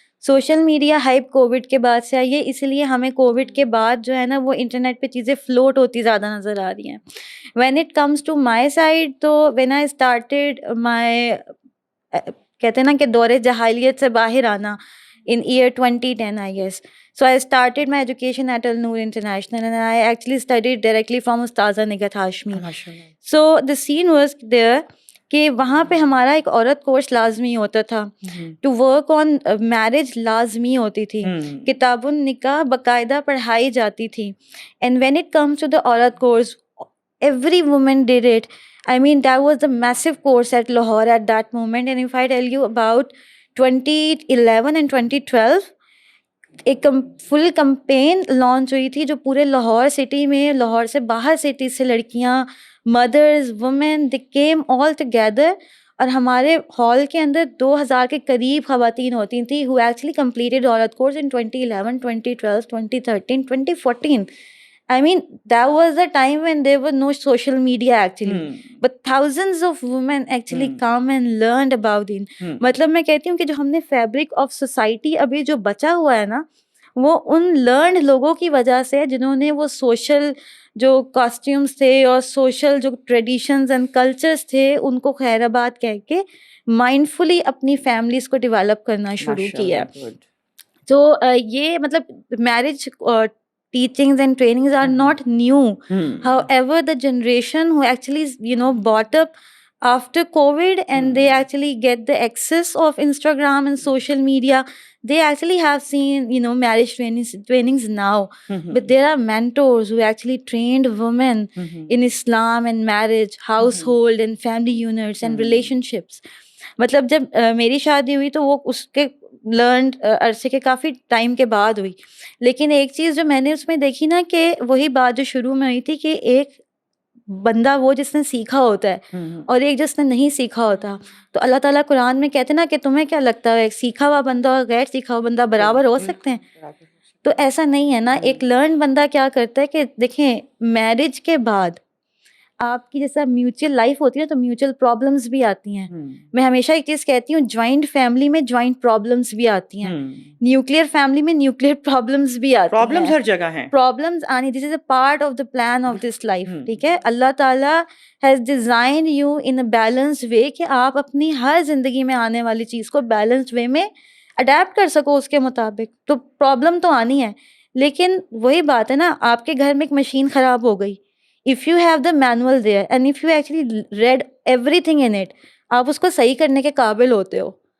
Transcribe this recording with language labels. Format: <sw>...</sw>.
<ur>Social media hype Covid کے بعد سے آئی ہے, اس لیے ہمیں کووڈ کے بعد جو ہے نا وہ انٹرنیٹ پہ چیزیں فلوٹ ہوتی زیادہ نظر آ رہی ہیں.</ur> <en>when it comes to my side, تو when I started my</en> <ur>کہتے ہیں نا کہ دور جاہلیت سے باہر آنا</ur> <en>in year 2010 I guess. So I started my education at Al Noor International and I actually studied directly from Ustaza Nigat Hashmi. So the scene was there</en> <ur>کہ وہاں پہ ہمارا ایک عورت کورس لازمی ہوتا تھا, ٹو ورک آن میرج لازمی ہوتی تھی, کتاب النکاح باقاعدہ پڑھائی جاتی تھی.</ur> <en>And when it comes to the عورت course, every woman did it. I mean that was the massive course at Lahore at that moment. And if I tell you about 2011 and 2012</en> <ur>ایک فل کمپین لانچ ہوئی تھی جو پورے Lahore city میں, لاہور سے باہر city سے لڑکیاں, mothers, women,</ur> <en>they came all together,</en> <ur>اور ہمارے ہال کے اندر 2000 کے قریب خواتین ہوتی تھیں</ur> <en>who actually completed</en> <ur>عورت course in 2011, 2012, 2013, 2014.</ur> <en>I mean, that was the time when there was no social media actually. But thousands of women actually come and learned about it.</en> <ur>مطلب میں کہتی ہوں کہ جو ہم نے فیبرک آف سوسائٹی ابھی جو بچا ہوا ہے نا, وہ ان لرنڈ لوگوں کی وجہ سے جنہوں نے وہ سوشل جو کاسٹیومس تھے اور سوشل جو ٹریڈیشنز اینڈ کلچرس تھے ان کو خیر آباد کہہ کے مائنڈفلی اپنی فیملیز کو ڈیولپ کرنا شروع کیا. تو یہ مطلب marriage</ur> <en>teachings and trainings are not new. However, the generation who actually brought up after COVID and they actually get the access of Instagram and social media, they actually have seen marriage trainings now. But there are mentors who actually trained women in Islam and marriage, household and family units and relationships.</en> <ur>مطلب جب میری شادی ہوئی تو وہ اس کے learned عرصے کے کافی ٹائم کے بعد ہوئی, لیکن ایک چیز جو میں نے اس میں دیکھی نا کہ وہی بات جو شروع میں ہوئی تھی کہ ایک بندہ وہ جس نے سیکھا ہوتا ہے اور ایک جس نے نہیں سیکھا ہوتا. تو اللہ تعالیٰ قرآن میں کہتے ہیں نا کہ تمہیں کیا لگتا ہے ایک سیکھا ہوا بندہ اور غیر سیکھا ہوا بندہ برابر ہو سکتے ہیں؟ تو ایسا نہیں ہے نا. ایک لرن بندہ کیا کرتا ہے کہ دیکھیں میرج کے بعد آپ کی جیسا میوچل لائف ہوتی ہے تو میوچل پرابلمس بھی آتی ہیں. میں ہمیشہ ایک چیز کہتی ہوں, جوائنٹ فیملی میں جوائنٹ پرابلمس بھی آتی ہیں, نیوکلیئر فیملی میں نیوکلیئر پرابلمس بھی آتی ہیں. پرابلمس ہر جگہ ہیں,</ur> <en>Problems آنی, this is a part of the plan of this life.</en> <ur>ٹھیک ہے, اللہ تعالیٰ</ur> <en>has design you in a balanced way</en> <ur>کہ آپ اپنی ہر زندگی میں آنے والی چیز کو بیلنسڈ وے میں اڈیپٹ کر سکو اس کے مطابق. تو پرابلم تو آنی ہے, لیکن وہی بات ہے نا, آپ کے گھر میں ایک مشین خراب ہو گئی,</ur> <en>if you have the manual there and if you actually read everything in it,</en> <ur>آپ اس کو صحیح کرنے کے قابل ہوتے ہو.</ur>